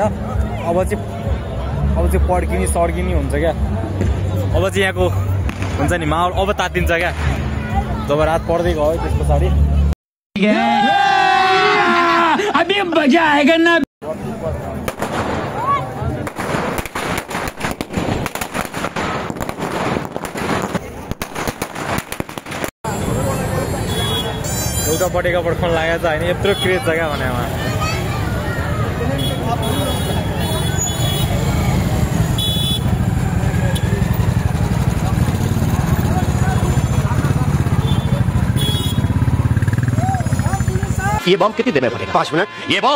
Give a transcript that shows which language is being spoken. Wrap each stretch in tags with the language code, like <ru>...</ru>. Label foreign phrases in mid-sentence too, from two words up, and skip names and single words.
<ne>अब चाहिँ पड्किने सड्किने हुन्छ क्या। अब चाहिँ यहाँको हुन्छ नि माहौल अब तातिन्छ क्या जब रात पर्दै गयो। त्यस पछाडि</ne> <hi>अभी मजा आएगा ना।</hi> <ne>एउटा पटेका पड्काउन लागेको छ होइन, यत्रो क्रेज छ क्या भने उहाँ।</ne> <hi>ये बम कितनी देर में फटेगा? 5 मिनट। ये बम</hi>